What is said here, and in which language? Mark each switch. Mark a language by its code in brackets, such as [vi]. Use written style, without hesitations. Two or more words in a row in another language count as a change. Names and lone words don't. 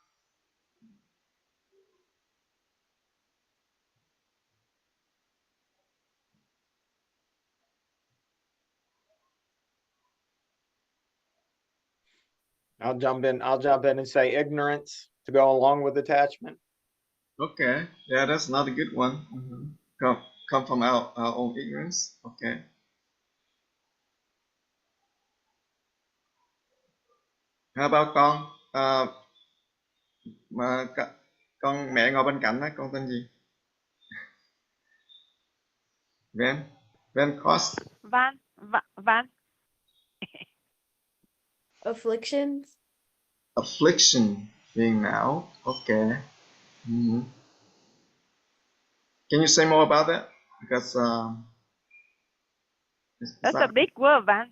[en] I'll jump in and say ignorance to go along with attachment. Okay, yeah, that's not a good one. Come from our own ignorance. Okay. How about con? [vi] Con mẹ ngồi bên cạnh đó, con tên gì? [en] Van. Van Cost. Van. Afflictions. Affliction. [vi] Phiền não. [en] Okay. Can you say more about that? Because That's a big word, Van.